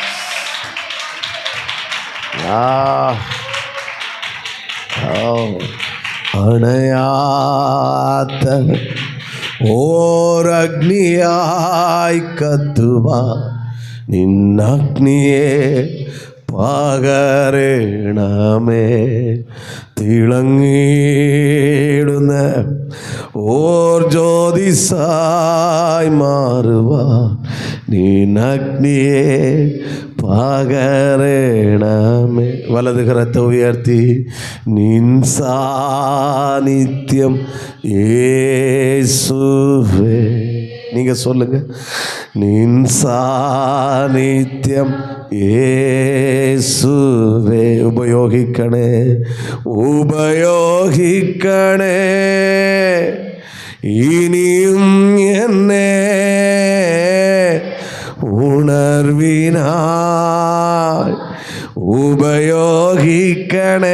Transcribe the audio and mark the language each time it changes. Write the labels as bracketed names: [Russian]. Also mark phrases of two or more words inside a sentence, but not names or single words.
[Malayalam] അണയാത്ത ഓർ അഗ്നിയായ് കത്തുവാ നിന്നഗ്നിയേ പകരണമേ തിളങ്ങിടുന്ന ഓർ ജ്യോതിസായി മാറുവാൻ നിന്നഗ്നിയെ പകരണമേ. വലത് കരത്തെ ഉയർത്തി നിൻ സാന്നിധ്യം യേശുവേ. [Tamil] நீங்க சொல்லுங்க, [Malayalam] നിൻ സാന്നിധ്യം യേശുവേ ഉപയോഗിക്കണേ ഉപയോഗിക്കണേ ഇനിയും എന്നെ ഉണർവിനായ് ഉപയോഗിക്കണേ.